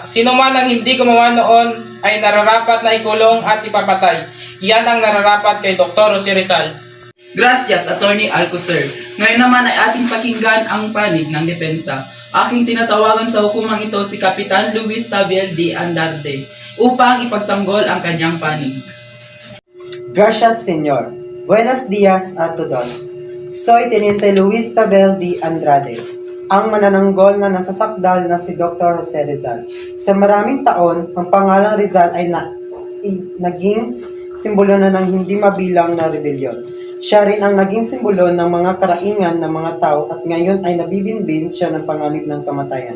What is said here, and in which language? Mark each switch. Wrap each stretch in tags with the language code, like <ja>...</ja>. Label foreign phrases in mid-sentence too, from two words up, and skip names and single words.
<tl>Sino man ang hindi gumawa noon ay nararapat na ikulong at ipapatay. Yan ang nararapat kay Dr. Jose Rizal. Gracias, Attorney Alcocer. Ngayon naman ay ating pakinggan ang panig ng depensa. Aking tinatawagan sa hukumang ito si Kapitan Luis Tabiel de Andrade upang ipagtanggol ang kanyang panig.</tl> <es>Gracias, Señor. Buenos días a todos. Soy Teniente Luis Tabel de Andrade,</es> <tl>ang manananggol na nasasakdal na si Dr. Jose Rizal. Sa maraming taon, ang pangalang Rizal ay naging simbolo na ng hindi mabilang na rebelyon. Siya rin ang naging simbolo ng mga karaingan ng mga tao at ngayon ay nabibinbin siya ng panganib ng kamatayan.</tl>